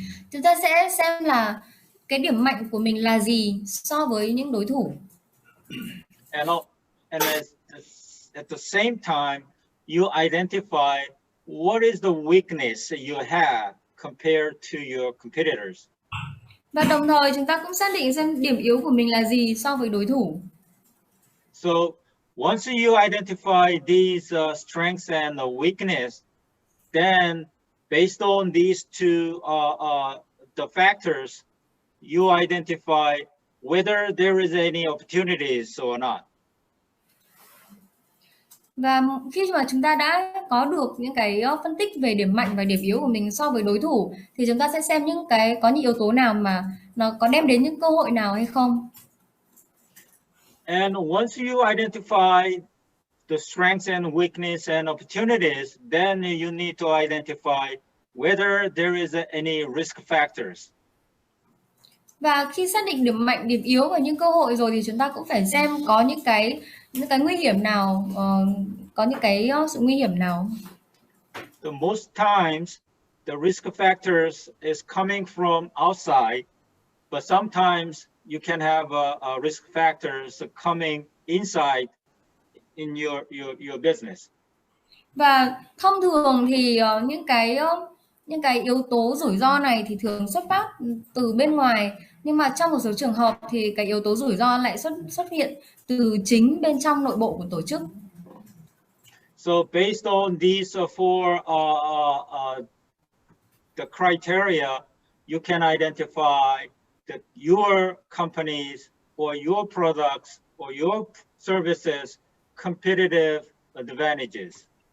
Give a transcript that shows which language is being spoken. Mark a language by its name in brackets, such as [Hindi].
[Vietnamese] Chúng ta sẽ xem là cái điểm mạnh của mình là gì so với những đối thủ. [English] And at the same time, you identify what is the weakness you have compared to your competitors. [Vietnamese] Và đồng thời chúng ta cũng xác định xem điểm yếu của mình là gì so với đối thủ. [English] So once you identify these strengths and weakness, then based on these two the factors, you identify whether there is any opportunities or not. [Vietnamese] Và khi mà chúng ta đã có được những cái phân tích về điểm mạnh và điểm yếu của mình so với đối thủ thì chúng ta sẽ xem có những yếu tố nào mà nó có đem đến những cơ hội nào hay không. [English] And once you identify the strengths and weakness and opportunities, then you need to identify whether there is any risk factors. [Vietnamese] Và khi xác định điểm mạnh, điểm yếu và những cơ hội rồi thì chúng ta cũng phải xem có những cái nguy hiểm nào, có những cái sự nguy hiểm nào. [English] The most times the risk factors is coming from outside, but sometimes you can have risk factors coming inside in your business. [Vietnamese] Và thông thường thì những cái yếu tố rủi ro này thì thường xuất phát từ bên ngoài, nhưng mà trong một số trường hợp thì cái yếu tố rủi ro lại xuất hiện từ chính bên trong nội bộ của tổ chức. [English] So based on these 4 the criteria, you can identify that your companies or your products or your services competitive advantages.